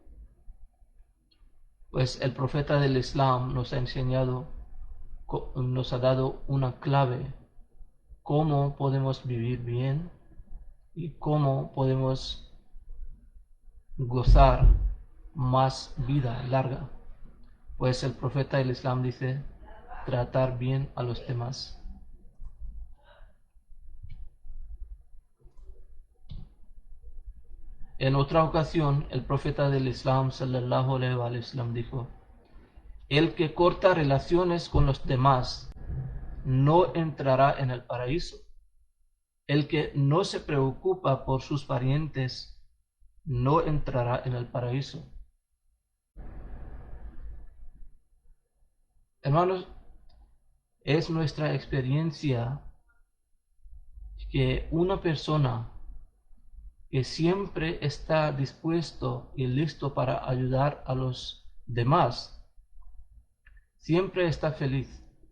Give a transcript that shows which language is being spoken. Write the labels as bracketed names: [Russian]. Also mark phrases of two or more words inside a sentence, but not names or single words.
[Spanish] Pues el profeta del Islam nos ha enseñado, nos ha dado una clave, cómo podemos vivir bien y cómo podemos gozar más vida larga. Pues el profeta del Islam dice, tratar bien a los demás. En otra ocasión, el profeta del Islam [Arabic] صلى الله عليه وسلم [Spanish] dijo, el que corta relaciones con los demás no entrará en el paraíso. El que no se preocupa por sus parientes no entrará en el paraíso. Hermanos, es nuestra experiencia que una persona que siempre está dispuesto y listo para ayudar a los demás, siempre está feliz.